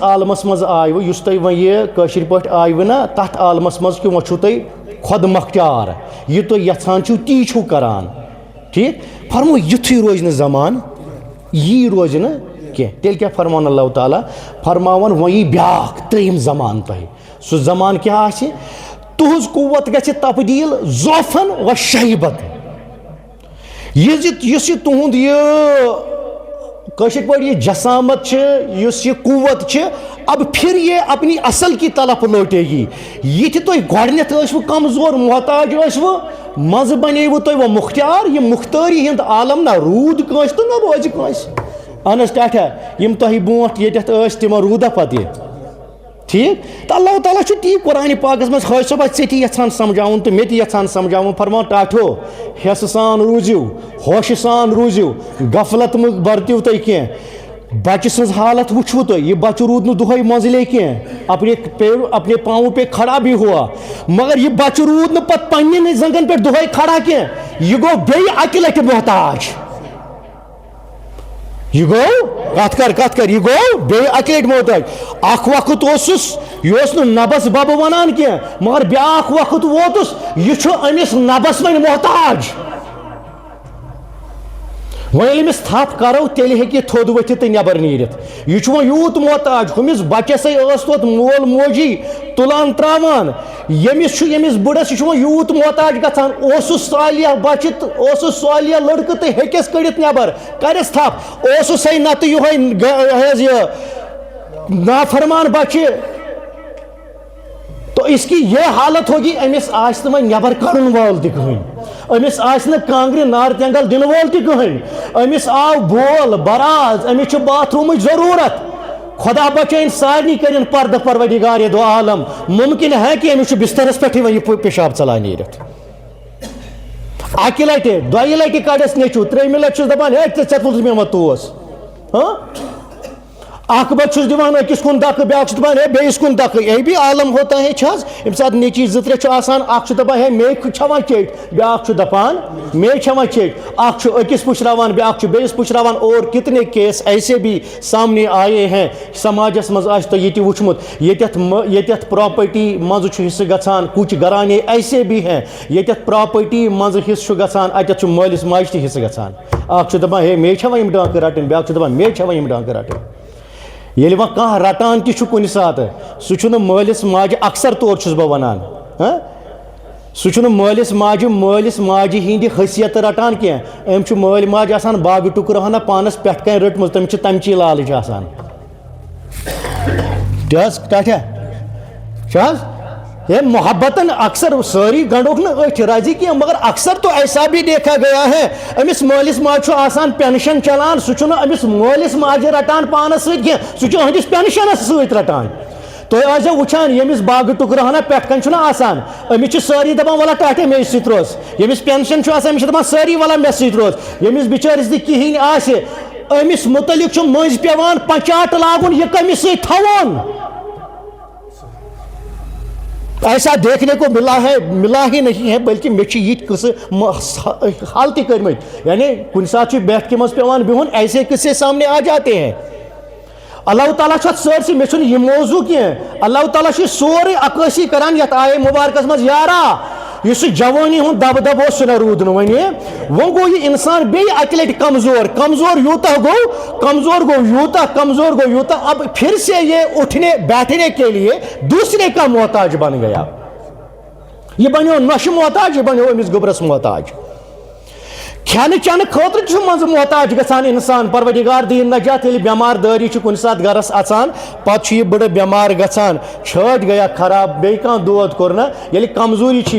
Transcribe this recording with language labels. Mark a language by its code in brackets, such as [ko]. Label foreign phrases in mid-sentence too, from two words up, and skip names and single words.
[ks] عالمَس منٛز آیوٕ یُس تۄہہِ وۄنۍ یہِ کٲشِر پٲٹھۍ آیوٕ نا تَتھ عالمَس منٛز کہِ وۄنۍ چھُو تۄہہِ خۄد مۄختیار یہِ تُہۍ یَژھان چھُو تی چھُو کَران ٹھیٖک فرمو یُتھُے روزِ نہٕ زمانہٕ یی روزِ نہٕ کینٛہہ تیٚلہِ کیٛاہ فرماوان اللہ تعالیٰ فرماوان وۄنۍ یی بیٛاکھ ترٛیٚیِم زمانہٕ تۄہہِ سُہ زمانہٕ کیٛاہ آسہِ تُہٕنٛز قوت گژھِ تبدیٖل [ar] ضعفن و شیبت [ks] یُس یہِ تُہُنٛد یہِ کٲشِر پٲٹھۍ یہ جسامت چھِ یُس یہ قوت چھِ [ur] اب پھر یہ اپنی اصل کی طرف لوٹے گی [ks] یہ تہِ تُہۍ گۄڈنٮ۪تھ ٲسوٕ کمزور محتاج ٲسوٕ منٛزٕ بنیوٕ تُہۍ وۄنۍ مُختیار یہِ مُختٲری ہُنٛد عالم نہ روٗد کٲنٛسہِ تہٕ نہ روزِ کٲنٛسہِ اہن حظ ٹاٹھا یِم تۄہہِ برونٛٹھ ییٚتٮ۪تھ ٲسۍ تِمن روٗدا پتہٕ یہِ ٹھیٖک تہٕ اللہ تعالیٰ چھُ تی قرآنِ پاکس منٛز حٲج صٲب ژےٚ تہِ یژھان سمجھاوُن تہٕ مےٚ تہِ یژھان سمجھاوُن فرمان ٹاٹھو ہٮ۪سہٕ سان روٗزِو ہوشہِ سان روٗزِو غفلت مہٕ برتِو تُہۍ کینٛہہ بچہِ سٕنٛز حالت وٕچھوٕ تُہۍ یہِ بچہِ روٗد نہٕ دۄہے منٛزلے کینٛہہ [ur] اپنے پاؤں پہ کھڑا بھی ہوا [ks] مگر یہِ بچہِ روٗد نہٕ پتہٕ پننٮ۪نٕے زنٛگن پٮ۪ٹھ دۄہے کھڑا کینٛہہ یہِ گوٚو بیٚیہِ اکہِ لٹہِ محتاج یہ گو کت کر یہ گو بیٚیہِ اکہِ لٹہِ محتاج اکھ وقت اوسُس یہِ اوس نہٕ نبس ببہٕ ونان کینٛہہ مگر بیٛاکھ وقت ووتُس یہِ چھُ أمِس نبس وۄنۍ محتاج وۄنۍ ییٚلہِ أمِس تھپھ کرو تیٚلہِ ہیٚکہِ یہِ تھوٚد ؤتھِتھ تہٕ نٮ۪بر نیٖرِتھ یہِ چھُ وۄنۍ یوٗت محتاج ہُمِس بچسٕے ٲس توت مول موجی تُلان تراوان ییٚمِس چھُ ییٚمِس بٕڑس یہِ چھُ وۄنۍ یوٗت محتاج گژھان اوسُس صالح بچہِ تہٕ اوسُس صالح لڑکہٕ تہٕ ہیٚکٮ۪س کٔڑِتھ نٮ۪بر کرٮ۪س تھپھ اوسُس ہے نتہٕ یِہوے حظ یہِ نافرمان بچہِ [ur] تو اس کی یہ حالت ہوگی [ks] أمِس آسہِ نہٕ وۄنۍ نٮ۪بر کڑُن وول تہِ کٕہٕنۍ أمِس آسہِ نہٕ کانٛگرِ نار تینٛگل دِنہٕ وول تہِ کٕہٕنۍ أمِس آو بول براز أمِس چھِ باتھ روٗمٕچ ضروٗرت خۄدا بچٲیِن سارنٕے کٔرِنۍ پردٕ پروردگار دو عالم ممکن ہے کہ أمِس چھُ بسترس پٮ۪ٹھٕے وۄنۍ یہِ پِشاب ژلان نیٖرِتھ اکہِ لٹہِ دۄیہِ لٹہِ کڑٮ۪س نیٚچوٗ ترٛیٚیمہِ لٹہِ چھُس دپان ہے ژےٚ تُلُتھ مےٚ وۄنۍ توس اکھ بچہ چھُس دِوان أکِس کُن دکہٕ بیٛاکھ چھُ دپان ہے بیٚیِس کُن دکہٕ [ur] یہ بھی عالم ہوتا ہے [ks] چھِ حظ ییٚمہِ ساتہٕ نیٚچی زٕ ترٛےٚ چھُ آسان اکھ چھُ دپان ہے مے چھَوان چیٚٹۍ بیٛاکھ چھُ دپان مے چھَوان چیٚٹۍ اکھ چھُ أکِس پُشراوان بیٛاکھ چھُ بیٚیِس پُشراوان [ur] اور کتنے کیس ایسے بھی سامنے آئے ہیں [ks] سماجس منٛز آسہِ تۄہہِ یہِ تہِ وٕچھمُت ییٚتٮ۪تھ پراپرٹی منٛزٕ چھُ حصہٕ گژھان [ur] کُچھ گھرانے ایسے بھی ہیں [ks] ییٚتٮ۪تھ پراپرٹی منٛزٕ حصہٕ چھُ گژھان اَتٮ۪تھ چھُ مٲلِس ماجہِ تہِ حصہٕ گژھان اکھ چھُ دپان ہے مے چھَوان یِم ڈانٛکہٕ رٹٕنۍ بیٛاکھ چھُ دپان مے چھَوان یِم ڈانٛکہٕ رٹٕنۍ ییٚلہِ وۄنۍ کانٛہہ رٹان تہِ چھُ کُنہِ ساتہٕ سُہ چھُنہٕ مٲلِس ماجہِ اکثر طور چھُس بہٕ ونان سُہ چھُنہٕ مٲلِس ماجہِ ہِنٛدِ حیثیت رٹان کینٛہہ أمۍ چھُ مٲلۍ ماجہِ آسان باغہٕ ٹُکرٕ ہنا پانس پٮ۪ٹھ کَنۍ رٔٹمٕژ تٔمِس چھِ تَمچی لالٕچ آسان تہِ حظ ٹاٹھا چھِ حظ یہ محبتن اکثر سٲری گنڈوکھ نہٕ أٹھۍ راضی کینٛہہ [ur] مگر اکثر تو ایسا بھی دیکھا گیا ہے [ks] أمِس مٲلِس ماجہِ چھُ آسان پینشن چلان سُہ چھُنہٕ أمِس مٲلِس ماجہِ رٹان پانس سۭتۍ کینٛہہ سُہ چھُ أہنٛدِس پینشنس سۭتۍ رٹان تُہۍ ٲسۍزیو وٕچھان ییٚمِس باغہٕ ٹُکرٕ ہنا پٮ۪ٹھ کَنۍ چھُنہ آسان أمِس چھِ سٲری دپان وَلہ ٹاٹھے مے سۭتۍ روز ییٚمِس پینشن چھُ آسان أمِس چھِ دپان سٲری وَلہ مےٚ سۭتۍ روز ییٚمِس بِچٲرِس نہٕ کِہیٖنۍ آسہِ أمِس مُتعلق چھُ مٔنٛزۍ پٮ۪وان پنچاٹ لاگُن یہِ کٔمِس سۭتۍ تھاوُن [ur] ایسا دیکھنے کو ملا ہی نہیں ہے [ks] بلکہ مےٚ چھِ یِتھۍ قٕصہٕ حال تہِ کٔرمٕتۍ یعنی کُنہِ ساتہٕ چھُ بیٹھکہِ منٛز پٮ۪وان بِہُن [ur] ایسے قٕصے سامنے آ جاتے ہیں [ks] اللہ تعالیٰ چھُ اَتھ سٲرسٕے مےٚ چھُنہٕ یہِ موضوٗع کینٛہہ اللہ تعالیٰ چھُ سورُے عکٲسی کران یتھ آیے مُبارکس منٛز یارا یُس سُہ جوٲنی ہُنٛد دبدب اوس سُہ نہ روٗد نہٕ وۄنۍ گوٚو یہِ اِنسان بیٚیہِ اکہِ لٹہِ کمزور یوٗتاہ [ur] اب پھر سے یہ اٹھنے بیٹھنے کے لیے دوسرے کا محتاج بن گیا [ks] یہ بنیو نۄشہِ محتاج یہ بنیو أمِس گوٚبرس محتاج کھٮ۪نہٕ چٮ۪نہٕ خٲطرٕ چھُ منٛزٕ محتاج گژھان اِنسان پروردگار دِیِن نجات ییٚلہِ بٮ۪مار دٲری چھُ کُنہِ ساتہٕ گرس اژان پتہٕ چھُ یہِ بٕڑٕ بٮ۪مار گژھان چھٲتۍ گٔیا خراب بیٚیہِ کانٛہہ دود کوٚر نہ ییٚلہِ کمزوٗری چھِ